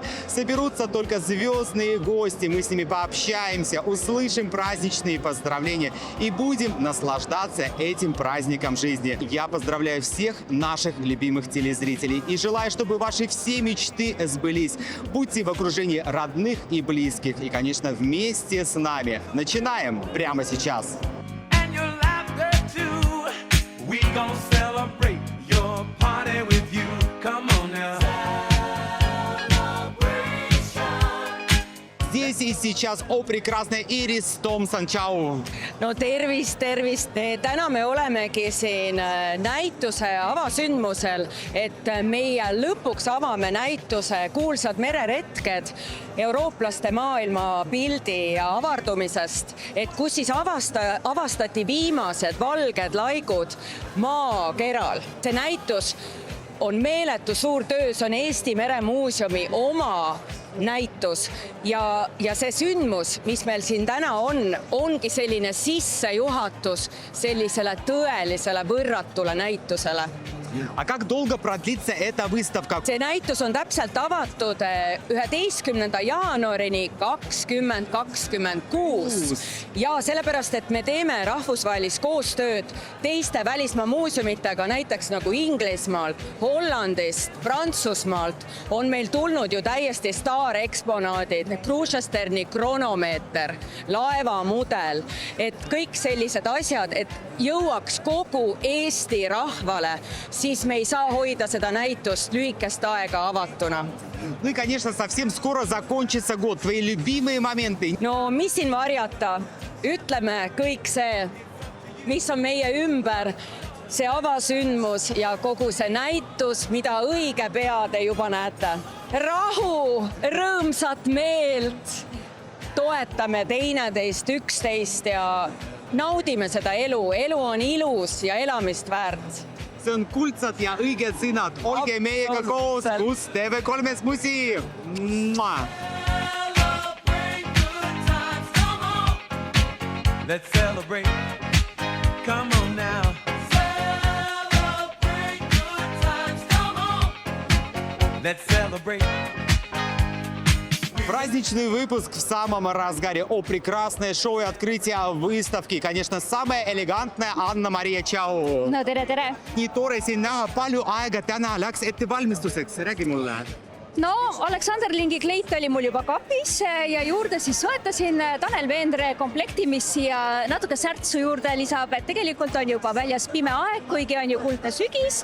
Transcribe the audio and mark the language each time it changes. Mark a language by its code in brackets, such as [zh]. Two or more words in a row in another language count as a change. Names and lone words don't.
[ru] Соберутся только звездные гости, мы с ними пообщаемся, услышим праздничные поздравления и будем наслаждаться этим праздником жизни. Я поздравляю всех наших любимых телезрителей и желаю, чтобы ваши все мечты сбылись. Будьте в окружении родных и близких и, конечно, вместе с нами. Начинаем прямо сейчас. [en] And your laughter too. We gon' celebrate your party with you. Come on now. [ru] Здесь и сейчас, о прекрасная Ирис Томсон, чау! [et] No tervist, tervist! Täna me olemegi siin näituse avasündmusel, et meie lõpuks avame näituse Kuulsad mereretked eurooplaste maailmapildi avardumisest, et kus siis avastati viimased valged laigud maakeral. See näitus on meeletu suur töö, see on Eesti Meremuuseumi oma näitus ja see sündmus, mis meil siin täna ongi selline sissejuhatus sellisele tõelisele võrratule näitusele. [ru] А как долго продлится эта выставка? [et] See näitus on täpselt avatud 11. jaanuarini 2026 ja sellepärast, et me teeme rahvusvahelist koostööd teiste välismaa muuseumitega, näiteks nagu Inglismaalt, Hollandist, Prantsusmaalt on meil tulnud ju täiesti staareksponaadid, Kruusasterni kronomeeter, laevamudel, et kõik sellised asjad, et jõuaks kogu Eesti rahvale, siis me ei saa hoida seda näitust lühikest aega avatuna. [ru] Ну и, конечно, совсем скоро закончится год. Твои любимые моменты. [et] No mis siin varjata? Ütleme kõik see, mis on meie ümber, see avasündmus ja kogu see näitus, mida õige pea te juba näete. Rahu, rõõmsat meelt, toetame teineteist, üksteist ja naudime seda elu. Elu on ilus ja elamist väärt. See on kuldsad ja õiged sõnad. Olge meiega koos, kus TV3 musi. [en] Let's celebrate. Come on now. Celebrate good times. Come on. Let's celebrate. [ru] Праздничный выпуск в самом разгаре. О, прекрасное шоу и открытие выставки. Конечно, самая элегантная Anna-Maria, чау. [et] No tere! Nii tore siin näha, palju aega täna läks ettevalmistuseks. Räägi mulle. No Alexander Lingi kleit oli mul juba kapis ja juurde siis soetasin Tanel Veendre komplekti, mis siia natuke särtsu juurde lisab, et tegelikult on juba väljas pime aeg, kuigi on ju kuldne sügis.